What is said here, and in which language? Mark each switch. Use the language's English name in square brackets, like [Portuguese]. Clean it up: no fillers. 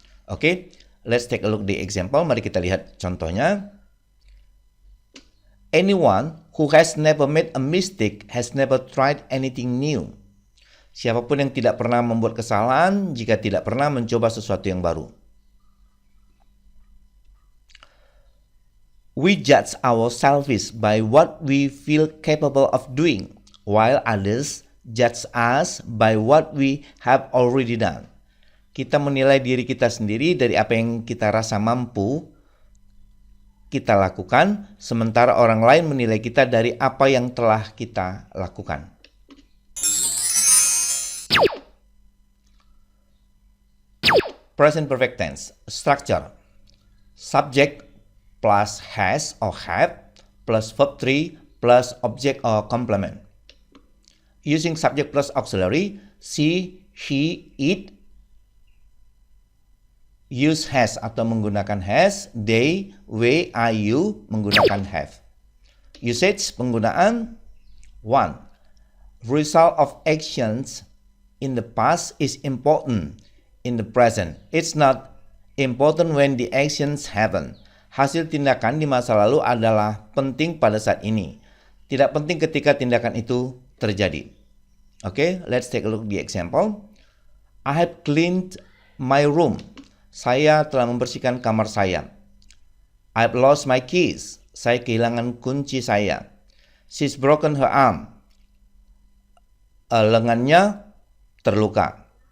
[English] Oke, let's take a look the example. [Indonesian] Mari kita lihat contohnya. [English] Anyone who has never made a mistake has never tried anything new. [Indonesian] Siapapun yang tidak pernah membuat kesalahan jika tidak pernah mencoba sesuatu yang baru. [English] We judge ourselves by what we feel capable of doing, while others judge us by what we have already done. [Indonesian] Kita menilai diri kita sendiri dari apa yang kita rasa mampu kita lakukan, sementara orang lain menilai kita dari apa yang telah kita lakukan. [English] Present perfect tense structure: subject plus has or have plus verb 3 plus object or complement. Using subject plus auxiliary, she, he, it. Use has [Indonesian] atau menggunakan [English] has, they, we, I, you menggunakan have. Usage penggunaan 1. Result of actions in the past is important in the present. It's not important when the actions happen. [Indonesian] Hasil tindakan di masa lalu adalah penting pada saat ini. Tidak penting ketika tindakan itu terjadi. [English] Okay, let's take a look at the example. I have cleaned my room. [Indonesian] Saya telah membersihkan kamar saya. [English] I've lost my keys. [Indonesian] Saya kehilangan kunci saya. [English] She's broken her arm. [Indonesian] Lengannya terluka.